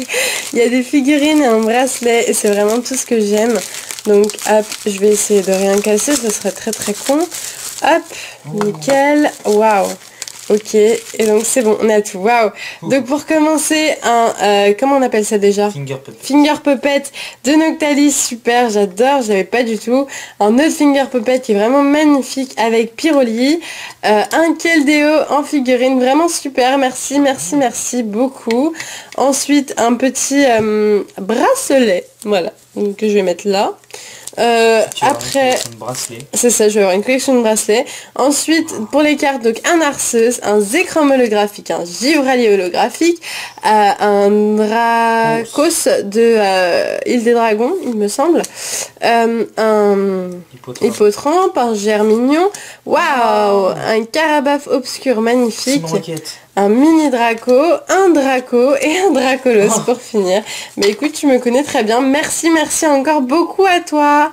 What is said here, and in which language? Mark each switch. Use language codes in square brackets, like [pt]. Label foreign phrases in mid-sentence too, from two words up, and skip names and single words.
[fr] Il y a des figurines et un bracelet et c'est vraiment tout ce que j'aime. Donc hop, je vais essayer de rien casser, ce serait très con. Hop, nickel. Waouh. Ok, et donc c'est bon, on a tout. Waouh. Donc pour commencer, comment on appelle ça déjà? [en] Finger puppet. Finger puppet [fr] de Noctalis, super, j'adore, je l'avais pas du tout. Un autre [en] finger puppet [fr] qui est vraiment magnifique avec Pyroli. Un Keldeo en figurine, vraiment super, merci beaucoup. Ensuite, un petit bracelet, voilà, donc, que je vais mettre là. Après, c'est ça, je vais avoir une collection de bracelets. Ensuite, pour les cartes, donc un Arceus, un Zekrom holographique, un Givralier holographique, un Dracos de Île des Dragons, il me semble, un Hippotrampe, un Germignon, waouh, un Carabaf obscur magnifique. Un mini Draco, un Draco et un Dracolos pour finir. Mais écoute, tu me connais très bien. Merci encore beaucoup à toi.